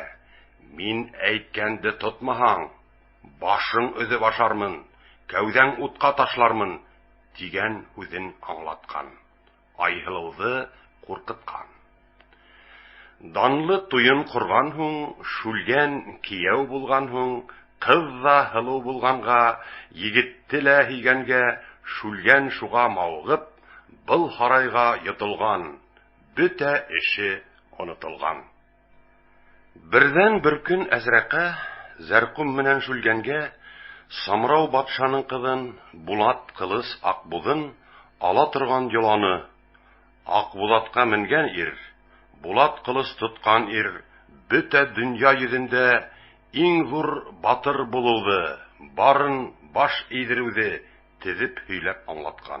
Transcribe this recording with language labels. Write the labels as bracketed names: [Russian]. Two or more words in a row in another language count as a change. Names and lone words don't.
[Bashkir] Мин әйткәнде тотмаһаң, башың өзеп ашармын, кәүдәң утка ташлармын, дигән үзен аңлаткан. Айһылыуды куркыткан. Данлы туен курган һуң, шүлгән кияү булган һуң, кыз да һылыу булганга, егетте лә һөйгәнгә, шүлгән шуга мавыгып, был һарайга йотылган, бөтә эше онытылган. Бердән бер көн Әзрәкә Зәркум менән шүлгәнгә Самрау батшаның кызын, Булат кылыс Акбузын ала торган йоланы, Акбулатка менгән ир, Булат кылыс тоткан ир, бөтә дөнья йөзендә иң зур батыр булуды, барын баш идерүде тезеп һөйләп аңлаткан.